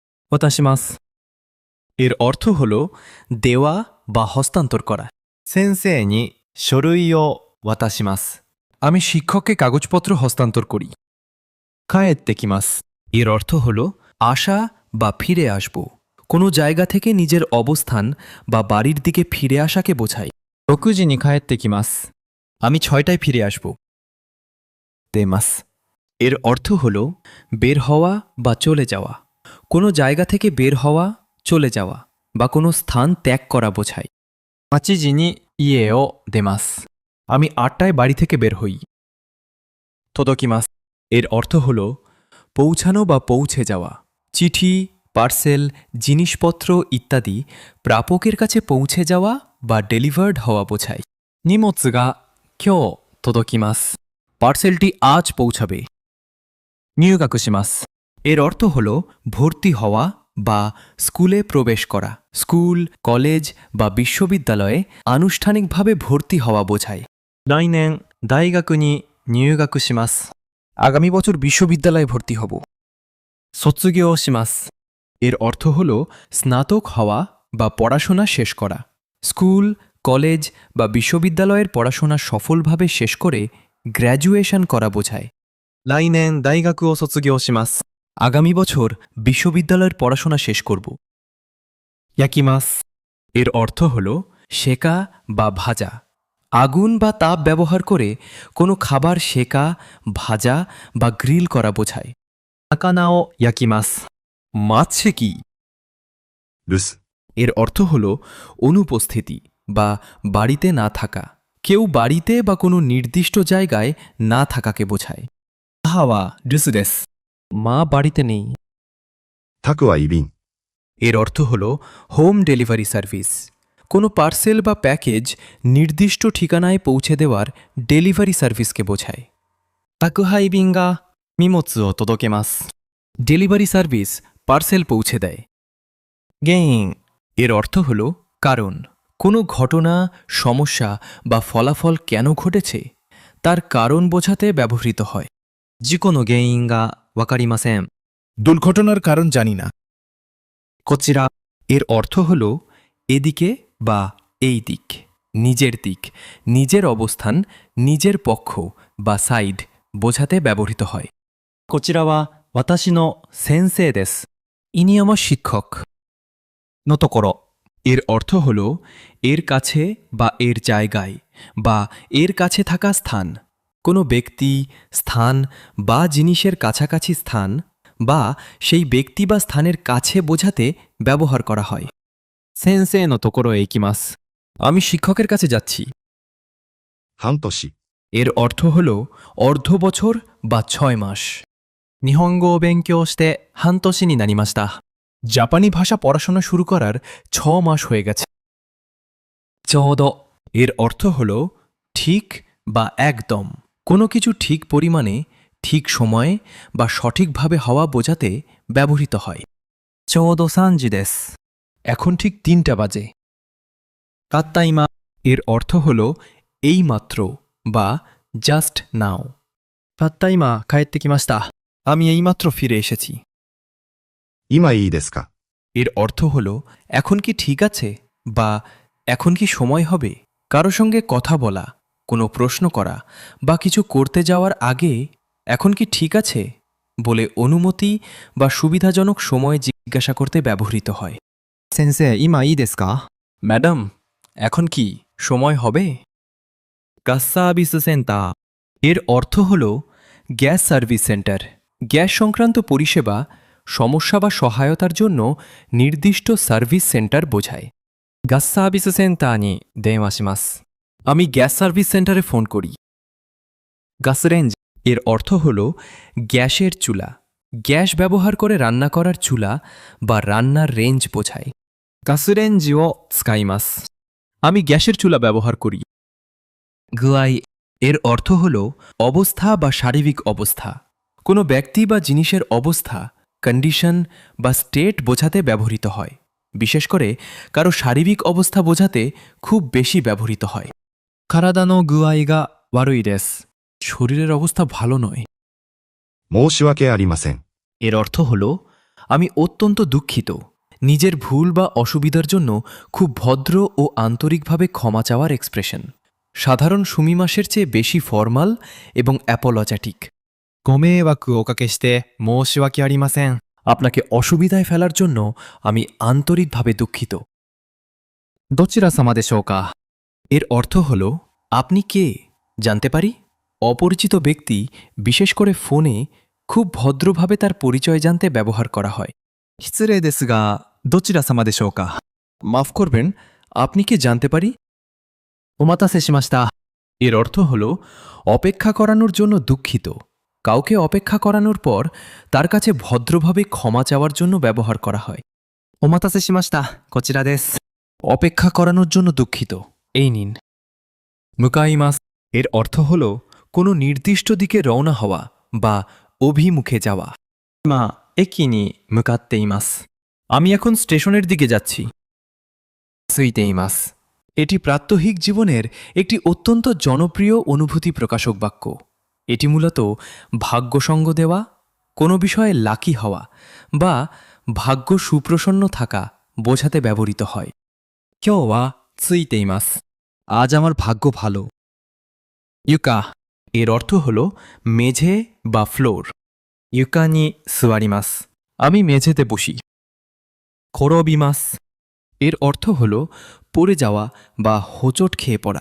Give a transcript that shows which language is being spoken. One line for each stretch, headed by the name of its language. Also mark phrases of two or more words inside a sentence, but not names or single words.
Bangla: 渡します。এর অর্থ হল দেওয়া বা হস্তান্তর করা।
Japanese: 先生に書類を渡します。
Bangla: আমি শিক্ষককে কাগজপত্র হস্তান্তর করি।
Japanese: 帰ってきます。
Bangla: এর অর্থ হল আসা বা ফিরে আসব। কোনো জায়গা থেকে নিজের অবস্থান বা বাড়ির দিকে ফিরে আসাকে বোঝায়।
Japanese: 6 時に帰ってきます。
Bangla: আমি 6টায় ফিরে আসব।
Japanese: 出ます。
Bangla: এর অর্থ হল বের হওয়া বা চলে যাওয়া। কোনো জায়গা থেকে বের হওয়া, চলে যাওয়া বা কোনো স্থান ত্যাগ করা বোঝায়।
Japanese: 8 時に家を出ます。
Bangla: আমি 8টায় বাড়ি থেকে বের হই।
Japanese: 届きます。
Bangla: এর অর্থ হল পৌঁছানো বা পৌঁছে যাওয়া। চিঠি, পার্সেল, জিনিসপত্র ইত্যাদি প্রাপকের কাছে পৌঁছে যাওয়া বা ডেলিভার্ড হওয়া বোঝায়।
Japanese: 荷物が今日届きます。
Bangla: পার্সেলটি আজ পৌঁছাবে।
Japanese: 入学します。
Bangla: এর অর্থ হল ভর্তি হওয়া বা স্কুলে প্রবেশ করা। স্কুল, কলেজ বা বিশ্ববিদ্যালয়ে আনুষ্ঠানিকভাবে ভর্তি হওয়া বোঝায়।
Japanese: 来年大学に入学します。
Bangla: আগামী বছর বিশ্ববিদ্যালয়ে ভর্তি হব।
Japanese: 卒業します。
Bangla: এর অর্থ হল স্নাতক হওয়া বা পড়াশোনা শেষ করা। স্কুল, কলেজ বা বিশ্ববিদ্যালয়ের পড়াশোনা সফলভাবে শেষ করে গ্র্যাজুয়েশন করা বোঝায়।
Japanese: 来年大学を卒業します。
Bangla: আগামী বছর বিশ্ববিদ্যালয়ের পড়াশোনা শেষ করব।
Japanese: 焼きます。
Bangla: এর অর্থ হল সেকা বা ভাজা। আগুন বা তাপ ব্যবহার করে কোনো খাবার সেকা, ভাজা বা গ্রিল করা বোঝায়।
Japanese: 魚を焼きます。
Bangla: মাছ সেকি।
Japanese: 留守、
Bangla: এর অর্থ হল অনুপস্থিতি বা বাড়িতে না থাকা। কেউ বাড়িতে বা কোনো নির্দিষ্ট জায়গায় না থাকাকে বোঝায়।
Japanese: 母は留守です。
Bangla: মা বাড়িতে নেই।
Japanese: 宅は移便、
Bangla: এর অর্থ হল
English: home delivery service.
Bangla: কোনো পার্সেল বা প্যাকেজ নির্দিষ্ট ঠিকানায় পৌঁছে দেওয়ার
English: delivery serviceকে
Bangla: বোঝায়।
Japanese: 宅配便が荷物を届けます。
English: delivery service
Bangla: পার্সেল পৌঁছে দেয়।
Japanese: 原因、
Bangla: এর অর্থ হল কারণ। কোনো ঘটনা, সমস্যা বা ফলাফল কেন ঘটেছে তার কারণ বোঝাতে ব্যবহৃত হয়।
Japanese: 事故の原因がわかりません。
Bangla: দুর্ঘটনার কারণ জানি না।
Japanese: こちら、
Bangla: এর অর্থ হল এদিকে বা এই দিক, নিজের দিক, নিজের অবস্থান, নিজের পক্ষ বা সাইড বোঝাতে ব্যবহৃত হয়।
Japanese: こちらは私の先生です。
Bangla: ইনি আমার শিক্ষক।
Japanese: のところ、
Bangla: এর অর্থ হল এর কাছে বা এর জায়গায় বা এর কাছে থাকা স্থান। কোনো ব্যক্তি, স্থান বা জিনিসের কাছাকাছি স্থান বা সেই ব্যক্তি বা স্থানের কাছে বোঝাতে ব্যবহার করা হয়।
Japanese: 先生のところへ行きます。
Bangla: আমি শিক্ষকের কাছে যাচ্ছি।
Japanese: 半年、
Bangla: এর অর্থ হল অর্ধ বছর বা 6 মাস।
Japanese: 日本語を勉強して半年になりました。
Bangla: জাপানি ভাষা পড়াশোনা শুরু করার 6 মাস হয়ে গেছে।
Japanese: ちょうど、
Bangla: এর অর্থ হল ঠিক বা একদম। কোনো কিছু ঠিক পরিমাণে, ঠিক সময়ে বা সঠিকভাবে হওয়া বোঝাতে ব্যবহৃত হয়।
Japanese: ちょうど3時です。
Bangla: এখন ঠিক 3টা বাজে।
Japanese: たった今、
Bangla: এর অর্থ হল এইমাত্র বা
English: just now.
Japanese: たった今帰ってきました。
Bangla: আমি এইমাত্র ফিরে এসেছি।
Japanese: 今いいですか？
Bangla: এর অর্থ হল এখন কি ঠিক আছে বা এখন কি সময় হবে। কারো সঙ্গে কথা বলা, কোনো প্রশ্ন করা বা কিছু করতে যাওয়ার আগে এখন কি ঠিক আছে বলে অনুমতি বা সুবিধাজনক সময় জিজ্ঞাসা করতে ব্যবহৃত হয়।
Japanese: 先生、今いいですか？
Bangla: ম্যাডাম, এখন কি সময় হবে।
Japanese: ガスサービスセンター、
Bangla: এর অর্থ হল
English: gas service center.
Bangla: গ্যাস সংক্রান্ত পরিষেবা, সমস্যা বা সহায়তার জন্য নির্দিষ্ট
English: service center
Bangla: বোঝায়।
Japanese: ガスサービスセンターに電話します。
Bangla: আমি
English: gas service centerে
Bangla: ফোন করি।
Japanese: ガスレンジ、
Bangla: এর অর্থ হল গ্যাসের চুলা। গ্যাস ব্যবহার করে রান্না করার চুলা বা রান্নার রেঞ্জ বোঝায়।
Japanese: ガスレンジを使います。
Bangla: আমি গ্যাসের চুলা ব্যবহার করি।
Japanese: 具合、
Bangla: এর অর্থ হল অবস্থা বা শারীরিক অবস্থা। কোনো ব্যক্তি বা জিনিসের অবস্থা, কন্ডিশন বা স্টেট বোঝাতে ব্যবহৃত হয়। বিশেষ করে কারো শারীরিক অবস্থা বোঝাতে খুব বেশি ব্যবহৃত হয়।
Japanese: 体の具合が悪いです。
Bangla: শরীরের অবস্থা ভালো নয়।
Japanese: 申し訳ありません。
Bangla: এর অর্থ হল আমি অত্যন্ত দুঃখিত। নিজের ভুল বা অসুবিধার জন্য খুব ভদ্র ও আন্তরিকভাবে ক্ষমা চাওয়ার এক্সপ্রেশন। সাধারণ সুমিমাসের চেয়ে বেশি ফর্মাল এবং অ্যাপোলজ্যাটিক।
Japanese: ご迷惑をおかけして申し訳ありません。
Bangla: আপনাকে অসুবিধায় ফেলার জন্য আমি আন্তরিকভাবে দুঃখিত।
Japanese: どちら様でしょうか。
Bangla: এর অর্থ হল আপনি কে জানতে পারি? অপরিচিত ব্যক্তি, বিশেষ করে ফোনে, খুব ভদ্রভাবে তার পরিচয় জানতে ব্যবহার করা হয়।
Japanese: 失礼ですが、どちら様でしょうか。
Bangla: মাফ করবেন, আপনি কে জানতে পারি?
Japanese: お待たせしました。
Bangla: এর অর্থ হল অপেক্ষা করানোর জন্য দুঃখিত। কাউকে অপেক্ষা করানোর পর তার কাছে ভদ্রভাবে ক্ষমা চাওয়ার জন্য ব্যবহার করা হয়।
Japanese: お待たせしました。こちらです。
Bangla: অপেক্ষা করানোর জন্য দুঃখিত, এই নিন।
Japanese: 向かいます。
Bangla: এর অর্থ হল কোনো নির্দিষ্ট দিকে রওনা হওয়া বা অভিমুখে যাওয়া।
Japanese: 今、駅に向かっています。
Bangla: আমি এখন স্টেশনের দিকে যাচ্ছি।
Japanese: ついています。
Bangla: এটি প্রাত্যহিক জীবনের একটি অত্যন্ত জনপ্রিয় অনুভূতি প্রকাশক বাক্য। এটি মূলত ভাগ্যসঙ্গ দেওয়া, কোনো বিষয়ে লাকি হওয়া বা ভাগ্য সুপ্রসন্ন থাকা বোঝাতে ব্যবহৃত হয়।
Japanese: 今日はついています。
Bangla: আজ আমার ভাগ্য ভালো।
Japanese: 床、
Bangla: এর অর্থ হল মেঝে বা ফ্লোর।
Japanese: 床に座ります。
Bangla: আমি মেঝেতে বসি।
Japanese: 転びます。
Bangla: এর অর্থ হল পড়ে যাওয়া বা হোঁচট খেয়ে পড়া।